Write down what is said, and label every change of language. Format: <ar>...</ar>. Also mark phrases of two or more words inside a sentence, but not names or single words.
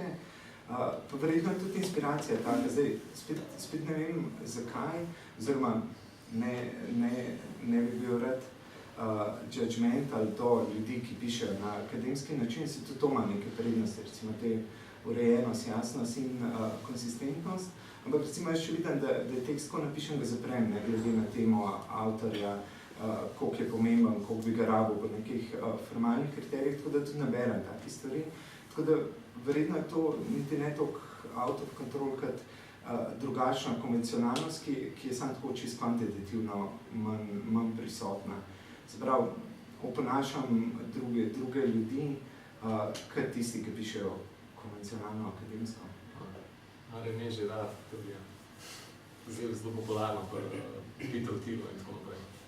<sl>Pa verjetno je tudi inspiracija taka. Zdaj, spet ne vem zakaj, oziroma ne bi bil rad judgmental do ljudi, ki pišejo na akademski način, se tudi to ima neke prednosti, recimo te urejenost, jasnost in konsistentnost. Ampak recimo jaz še vidim, da je tekst, ko napišem, ga zaprem, ne glede na temo avtorja, koliko je pomemben, koliko bi ga rabil po nekih formalnih kriterijih, tako da tudi naberem take stvari. Tako da verjetno je to niti ne toliko</sl> <en>out of control,</en> <sl>kot drugačna konvencionalnost, ki je samo tako čisto kvantitativno manj prisotna. Se pravi, oponašam druge ljudi, kot tisti, ki pišejo konvencionalno akademsko. Ali ne že rad, tudi je zelo popularno, Peter Thiel in tako naprej.</sl>